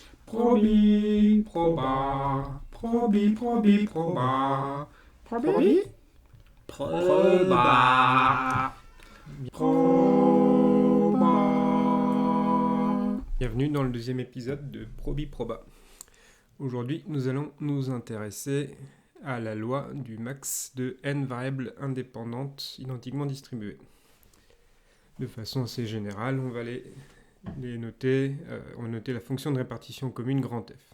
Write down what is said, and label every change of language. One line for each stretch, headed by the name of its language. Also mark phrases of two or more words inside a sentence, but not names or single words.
French: Probi, proba, probi, probi, proba, probi, proba, proba. Bienvenue dans le deuxième épisode de Probi Proba. Aujourd'hui, nous allons nous intéresser à la loi du max de n variables indépendantes identiquement distribuées. De façon assez générale, on va les noter, on va noter la fonction de répartition commune grand F.